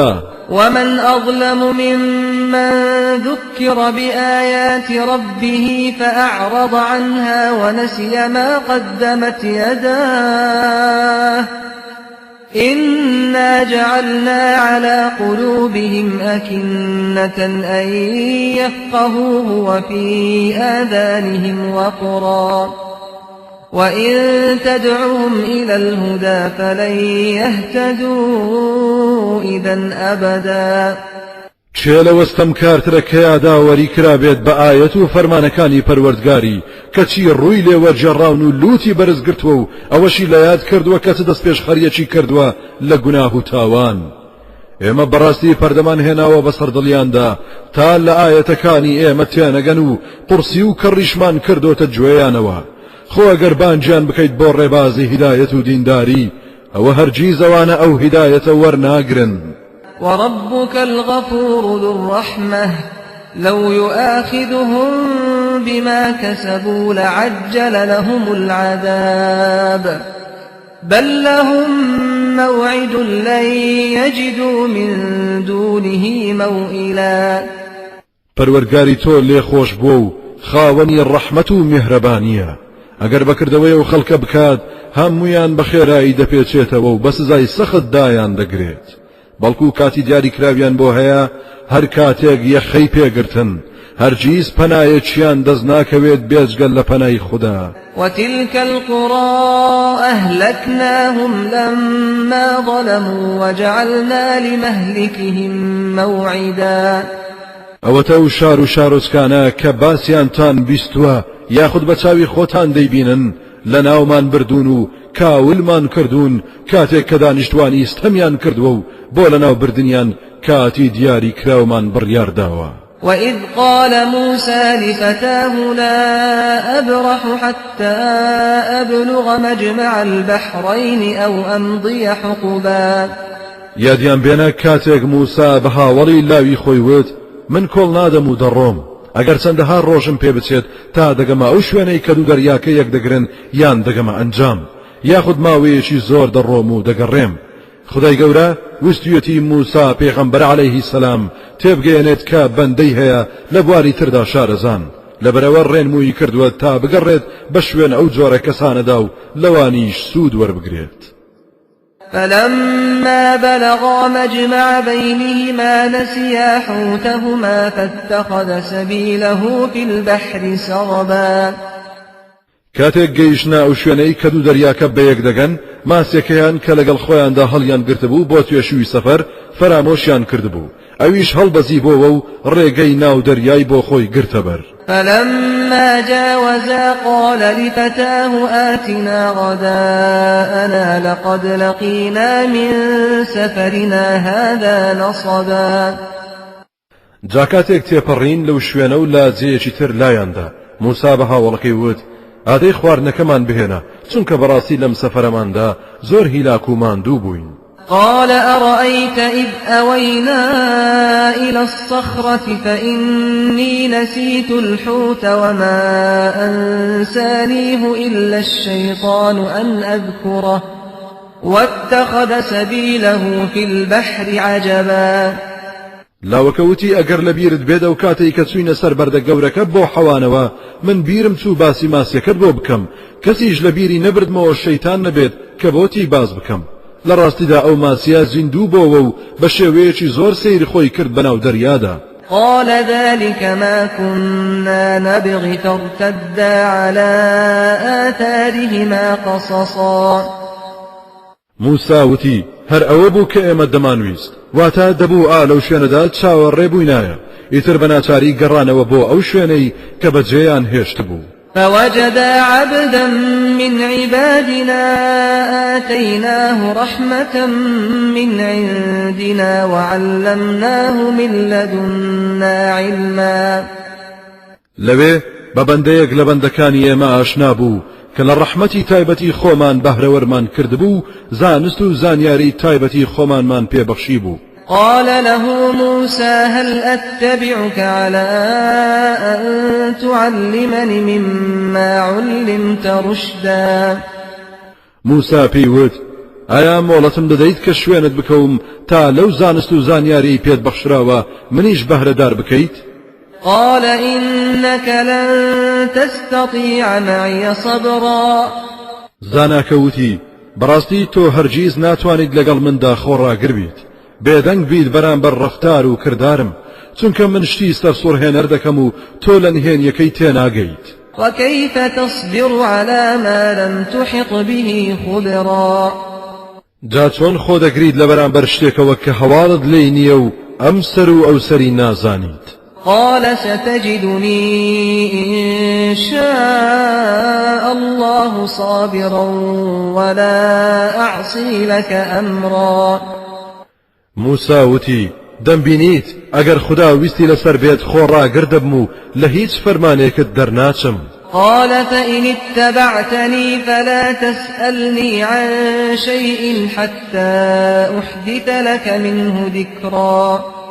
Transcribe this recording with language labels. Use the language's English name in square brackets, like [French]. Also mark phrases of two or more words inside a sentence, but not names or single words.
[Arabic] ومن أظلم ممن ذكر بآيات ربه فأعرض عنها ونسي ما قدمت يداه إنا جعلنا على قلوبهم أكنة أن يفقهوه وفي آذانهم وقرا وإن تدعوهم إلى الهدى فلن يهتدوا إذا أبدا [Central Kurdish] چێلە وەستەم کارترە کە یاداوەری کرابێت بە ئایەت و فەرمانەکانی پەروەردگاری کەچی ڕووی لێوەرجێڕاون و لوتی بەرزگرتووە و ئەوەشی لە یاد کردووە کەچ دەست پێش خەریەکی کردووە لە گوناه و تاوان ئێمە بەڕاستی پەردەمان هێناوە بەسەر دڵیاندا تا لە ئایەتەکانی ئێمە تێنەگەن و قورسی و کەڕیشمان کردوتە گوێیانەوە خۆ ئەگەر بانجیان بکەیت بۆ ڕێبازی هیدایەت و دینداری ئەوە هەرگیز ئەوانە ئەو هیدایەتە وەرناگرن [Arabic] وربك الغفور ذو الرحمة لو يؤاخذهم بما كسبوا لعجل لهم العذاب بل لهم موعد لن يجدوا من دونه موئلا [Central Kurdish] پەروەردگاری تۆ لێ خۆش بووە و خاوەنی ڕەحمەت و میهرەبانیە ئەگەر بەکردەوەی و خەڵکە بکات هەمویان بە خێرایی دەپێچێتەوە و بە سزای سەخت دایان دەگرێت بەڵکو کاتی دیاری کراویان بۆ هەیە هەر کاتێک یەخەی پێگرتن هەرگیز پەنایەکیان دەست ناکەوێت بێجگەل لە پەنای خوددا [Arabic] وتلك القرى أهلكناهم لما ظلموا وجعلنا لمهلكهم موعدا [Central Kurdish] ئەوەتە و شار و شارۆچکانە کە باسییانتان بیستووە یاخود بە چاوی خۆتان دەیبینن لە ناومان بردون و کاولمان کردوون کاتێک کە دانیشتوانی ستەمیان کردووە و بۆ لە ناو بردنیان کاتی دیاری کراومان بڕیارداوە [Arabic] وإذ قال موسى لفتاه لا أبرح حتى أبلغ مجمع البحرين أو أمضي حقبا [Central Kurdish] یادیان بێنە کاتێک موسا بە هاوڵی لاوی خۆی وت من کۆڵ نادەم و دەڕۆم ئەگەر چەندەها ڕۆژم پێ بچێت تا دەگەمە ئەو شوێنەی کە دوو دەریاکە یەک دەگرن یان دەگەمە ئەنجام یاخود ماوەیەکی زۆر دەڕۆم و دەگەڕێم خدای گەورە وستویەتی موسا پێغەمبەر [Arabic] عەلەیهی سەلام [Central Kurdish] تێبگەێنێت کە بەندەی هەیە لە بواری تردا شارەزان لەبەرەوە ڕێنمووی کردووە تا بگەڕێت بە شوێن ئەو جۆرە کەسانەدا و لەوانیش سوود وەربگرێت [Arabic] فلما بلغا مجمع بينهما نسيا حوتهما فاتخذ سبيله في البحر سربا [Central Kurdish] کاتێک گەیشتە ئەو شوێنەی کە دوو دەریاکە بەیەک دەگەن ماسێکەیان کە لەگەڵ خۆیاندا هەڵیان گرتبوو بۆ توێشووی سەفەر فەرامۆشیان کردبوو ئەویش هەڵبەزی بۆەوە و ڕێگەی ناو دەریای بۆ خۆی گرتەبەر [Arabic] فلما جاوزا قال لفتاه آتنا غداءنا لقد لقينا من سفرنا هذا نصبا [Central Kurdish] جاکاتێک تێپەڕین لەو شوێنە و لا جێیەکی تر لایاندا موسا بە هاوڵەکەی وت ئادەی خواردنەکەمان بهێنە چونکە بەڕاستی لەم سەفەرەماندا زۆر هیلاک و ماندوو بووین [Arabic] قال أرأيت إذ أوينا إلى الصخرة فإني نسيت الحوت وما أنسانيه إلا الشيطان أن أذكره واتخذ سبيله في البحر عجبا [Central Kurdish] لاوەکەوتی ئەگەر لە بیرت بێدە و کاتێک کە چوینە سەر بەردە گەورەکە بۆ حەوانەوە من بیرم چوو باسی ماسیەکەت بۆ بکەم کەسیش لە بیری نەبردمەوە شەیتان نەبێت کە بۆتی باز بکەم لە ڕاستیدا ئەو ماسیە زیندوو بۆەوە و بە شێوەیەکی زۆر سەیری خۆی کرد بەناو دەریادا. [Arabic] قال ذلك ما كنا نبغي فارتدا على آثارهما قصصا. [Central Kurdish] موسا وتی هەر ئەوە بوو کە ئێمە دەمانویست، واتە دەبوو لەو شوێنەدا چاوەڕێبووینایە، ئیتر بەناچاری گەڕانەوە بۆ ئەو شوێنەی کە بەجێیان هێشت بوو. [Arabic] فوجدا عبدا من عبادنا آتيناه رحمة من عندنا وعلمناه من لدنا علما. [Central Kurdish] لەوێ بە بەندەیەک لە بەندەکانی ئێمە ئاشنا بوو کە لە ڕەحمەتی تایبەتی خۆمان بەهرەوەرمان کردبوو، زانست و زانیاری تایبەتی خۆمانمان پێبەخشی بوو. [Arabic] قال له موسى هل أتبعك على أن تعلمني مما علمت رشدا. [Central Kurdish] موسا پێیوت ئایا مۆڵەتم دەدەیت کە شوێنت بکەوم تا لەو زانست و زانیاری پێت بەخشراوە منیش بەهرەدار بکەیت؟ [Arabic] قال إنك لن تستطيع معي صبرا. [Central Kurdish] زاناکە وتی بەڕاستی تۆ هەرگیز ناتوانیت لەگەڵ مندا خۆڕاگر بیت، بێدەنگ بیت بەرامبەر ڕەفتار و کردارم، چونکە من شتی سەرسوڕهێنەر دەکەم و تۆ لە نهێنیەکەی تێناگەیت. [Arabic] وكيف تصبر على ما لم تحط به خبرا. [Central Kurdish] جا چۆن خۆ دەگریت لە بەرامبەر شتێکەوە کە هەواڵت لێی نییە و ئەم سەر و ئەو سەری نازانیت؟ [Arabic] قال ستجدني إن شاء الله صابرا ولا أعصي لك أمرا. [Central Kurdish] موسا وتی دەمبینیت ئەگەر خدا ویستی لەسەر بێت خۆڕاگر دەبم و لە هیچ فەرمانێکت دەرناچم. [Arabic] قال فإن اتبعتني فلا تسألني عن شيء حتى أحدث لك منه ذكرا.